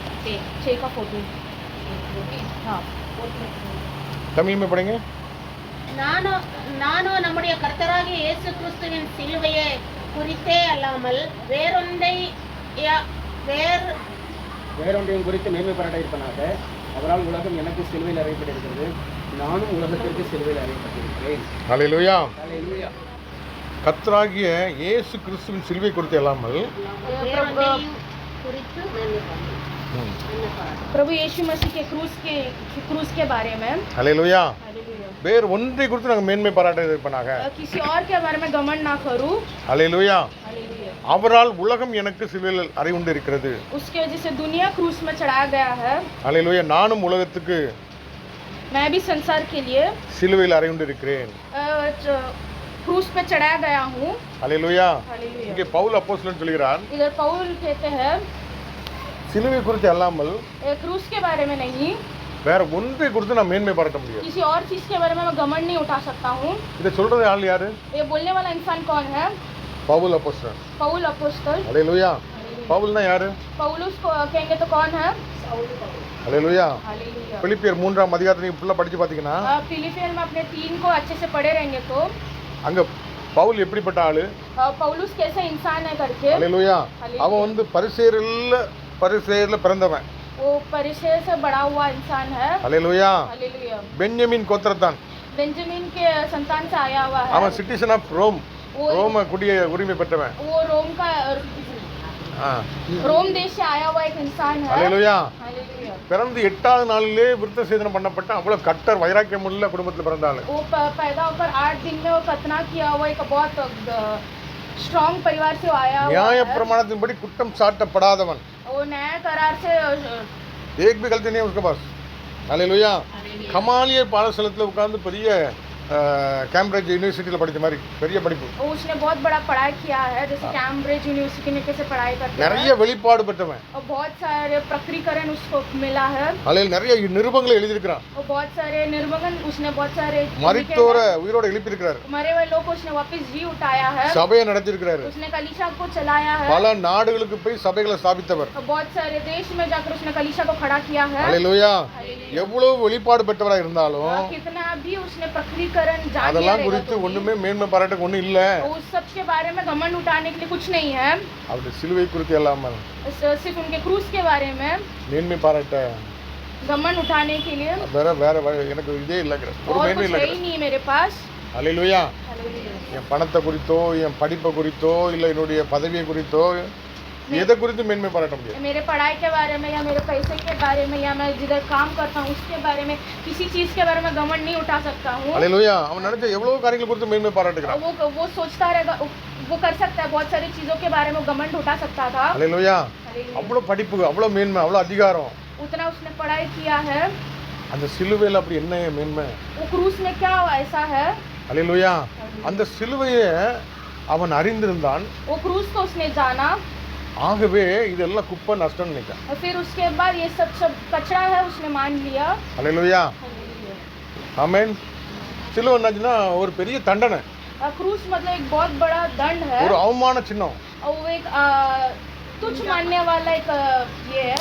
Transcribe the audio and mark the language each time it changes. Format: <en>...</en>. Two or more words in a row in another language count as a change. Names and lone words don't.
<hi>6 का फोटो हाँ தமிழ் में पढ़ेंगे</hi> <ta>ನಾನು நம்முடைய கர்த்தராகிய இயேசு கிறிஸ்துவின் சிலுவையை குறித்தே அல்லாமல் வேறொன்றையும் குறித்து மேன்மை பாராட்ட இருப்பனாக அவரால் உலகம் எனக்கு சிலுவையில் அறையப்பட்டிருக்கிறது, நானும் உலகத்திற்கு சிலுவையில் அறையப்பட்டிருக்கிறேன். ஹல்லேலூயா. ஹல்லேலூயா. கர்த்தராகிய இயேசு கிறிஸ்துவின் சிலுவை குறித்து அல்லாமல் குறித்து மேன்மை பாராட்ட.</ta> <hi>प्रभु यीशु मसीह के क्रूस के बारे में</hi> <ta>ஹல்லேலூயா. வேறு ஒன்றை குறித்து நாங்கள் மேன்மை பாராட்ட இருப்பனாக</ta> <hi>किसी और के बारे में घमंड ना करूं.</hi> <ta>ஹல்லேலூயா. அவரால் உலகம் எனக்கு சிலுவையில் அறையுண்டு இருக்கிறது.</ta> <hi>उसके वजह से दुनिया क्रूस में चढ़ाया गया है.</hi> <ta>ஹல்லேலூயா. நானும் உலகத்துக்கு</ta> <hi>मैं भी संसार के लिए</hi> <ta>சிலுவையில் அறையுண்டு இருக்கிறேன்.</ta> <hi>क्रूस पे चढ़ाया गया हूँ.</hi> <ta>ஹல்லேலூயா.</ta> <hi>हालेलुया.</hi> <ta>இங்கே பவுல் அப்போஸ்தலன் சொல்கிறார்,</ta> <hi>इधर पौल कहते हैं</hi> <ta>சிலுவை குறித்து அல்லாமல்</ta> <hi>क्रूस के बारे में नहीं,</hi> <ta>வேற ஒன்றை குறித்து நான் மேன்மை பாராட்ட முடியாது.</ta> <hi>किसी और चीज के बारे में मैं घमंड नहीं उठा सकता हूँ.</hi> <ta>இதை சொல்றது ஆள் யாரு?</ta> <hi>ये बोलने वाला इंसान कौन है?</hi> <ta>பவுல் அப்போஸ்தலன்.</ta> <hi>पौल अपोस्तल.</hi> <ta>ஹல்லேலூயா. பவுல்னா யாரு?</ta> <hi>पौलुस को कहेंगे तो कौन है?</hi> <ta>ஹல்லேலூயா.</ta> <hi>हालेलुया.</hi> <ta>பிலிப்பியர் 3ஆம் அதிகாரத்தை நீங்க ஃபுல்லா படிச்சு பாத்தீங்கன்னா</ta> <hi>फिलिपियन में अपने 3 को अच्छे से पढ़े रहेंगे तो</hi> <ta>அங்க பவுல் எப்படிப்பட்ட ஆளு?</ta> <hi>पौलुस कैसे इंसान है करके.</hi> <ta>ஹல்லேலூயா. அவன் வந்து பரிசேயர்ல பிறந்தவன்.</ta> <hi>वो परिचय से बड़ा हुआ इंसान है.</hi> <ta>ஹல்லேலூயா.</ta> <hi>हालेलुया.</hi> <ta>பென்யமின் கோத்திரத்தான்.</ta> <hi>बेंजामिन के संतान से आया हुआ है.</hi> <ta>அவன்</ta> <en>citizen of Rome.</en> <ta>ரோம குடிய உரிமை பெற்றவன்.</ta> <hi>वो रोम देश से आया हुआ एक इंसान है.</hi> <ta>ஹல்லேலூயா.</ta> <hi>हालेलुया.</hi> <ta>பிறந்து 8வது நாளிலே விருத்த சேதனம் பண்ணப்பட்ட அவ்வளவு கட்டர் வைராக்கியம் உள்ள குடும்பத்தில் பிறந்தாள்.</ta> <hi>वो पैदा होकर 8 दिन में वो खतना किया हुआ एक बहुत स्ट्रांग परिवार से आया हुआ</hi> <ta>நியாய</ta> <hi>है.</hi> <ta>பிரமாணத்தின்படி குற்றம் சாட்டப்படாதவன்.</ta> <hi>वो न्याय करार से एक भी गलती नहीं है उसके पास. हालेलुया.</hi> <ta>கமாலிய பாடசாலையில் உட்கார்ந்து பெரிய कैम्ब्रिज यूनिवर्सिटी படிச்ச மாதிரி பெரிய படிப்பு.</ta> <hi>उसने बहुत बड़ा पढ़ाई किया है, जैसे कैम्ब्रिज यूनिवर्सिटी में कैसे पढ़ाई करते हैं.</hi> <ta>நிறைய வெளிப்பாடு பெற்றவன்.</ta> <hi>और बहुत सारे प्रकटीकरण उसको मिला है. हालेलुया.</hi> <ta>நிறைய நிருபங்களை எழுதி இருக்கிறான்.</ta> <hi>और बहुत सारे निर्वहन उसने बहुत सारे</hi> <ta>மரித்தோரை உயிரோட எழுப்பி இருக்கிறார்.</ta> <hi>मरे हुए लोग को उसने वापस जी उठाया है.</hi> <ta>சபையை நடத்தி இருக்கிறார்.</ta> <hi>उसने कलीसिया को चलाया है.</hi> <ta>பல நாடுகளுக்கு போய் சபைகளை ஸ்தாபித்தவர்.</ta> <hi>बहुत सारे देश में जाकर उसने कलीसिया को खड़ा किया है. हालेलुया.</hi> <ta>எவ்வளவு வெளிப்பாடு பெற்றவராக இருந்தாலும்</ta> <hi>कितना भी उसने प्रकटीकरण जान लिया</hi> <ta>அதெல்லாம்</ta> <hi>रहेगा</hi> <ta>குறித்து</ta> <hi>तो</hi> <ta>ஒண்ணுமே மேன்மை பாராட்ட ஒண்ணு இல்ல.</ta> <hi>उस सब के बारे में घमंड उठाने के लिए कुछ नहीं है.</hi> <ta>அவருடைய சிலுவை குறித்து அல்லாமல்</ta> <hi>सिर्फ उनके क्रूस के बारे में</hi> <ta>மேன்மை பாராட்ட</ta> <hi>घमंड उठाने के लिए</hi> <ta>வேற எனக்கு இதே இல்லைங்கிற ஒரு</ta> <hi>और</hi> <ta>மேன்மை</ta> <hi>कुछ है</hi> <ta>இல்லை.</ta> <hi>ही नहीं मेरे पास.</hi> <ta>ஹல்லேலூயா.</ta> <hi>हालेलुया.</hi> <ta>என் பணத்தை குறித்தோ என் படிப்பை குறித்தோ இல்லை என்னுடைய பதவியை குறித்தோ எதை குறித்து மேன்மை பாராட்ட முடியாது.</ta> <hi>मेरे पढ़ाई के बारे में या मेरे पैसे के बारे में या मैं जिधर काम करता हूँ उसके बारे में किसी चीज के बारे में घमंड नहीं उठा सकता हूँ.</hi> <ta>ஹல்லேலூயா. அவன் நினைச்ச எவ்வளவு காரியங்கள் குறித்து மேன்மை பாராட்டுகிறான்.</ta> <hi>वो सोचता रहेगा, वो कर सकता है, बहुत सारी चीजों के बारे में घमंड उठा सकता था.</hi> <ta>ஹல்லேலூயா.</ta> <hi>हालेलुया.</hi> <ta>அவ்வளவு படிப்பு அவ்வளவு மேன்மை அவ்வளவு அதிகாரம்.</ta> <hi>उतना उसने पढ़ाई किया है.</hi> <ta>அந்த சிலுவையில் அப்படி என்ன மேன்மை?</ta> <hi>वो क्रूस में क्या ऐसा है?</hi> <ta>ஹல்லேலூயா. அந்த சிலுவையை அவன் அறிந்திருந்தான்.</ta> <hi>वो क्रूस को उसने जाना</hi> <ta>ஆகவே இதெல்லாம் குப்பை நஷ்டம் நினைக்கான்.</ta> <hi>और फिर उसके बाद ये सब कचरा है उसने मान लिया.</hi> <ta>ஹல்லேலூயா. ஆமென். சிலுவை என்னாச்சுன்னா ஒரு பெரிய தண்டனை.</ta> <hi>क्रूस मतलब एक बहुत बड़ा दंड है</hi> <ta>ஒரு அவமான சின்னம்.</ta> <hi>और वो एक तुच्छ मानने वाला एक ये है.</hi>